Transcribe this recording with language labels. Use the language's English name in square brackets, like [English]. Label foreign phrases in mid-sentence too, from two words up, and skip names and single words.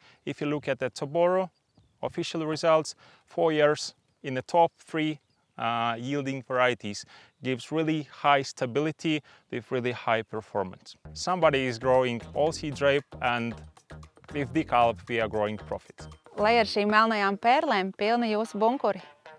[English] If you look at the Toboro official results, 4 years in the top 3 yielding varieties gives really high stability with really high performance. Somebody is growing all seed rape, and with decal we are growing profit. [Latvian] Lai ar šīm melnajām pērlēm pilni jūsu bunkuri.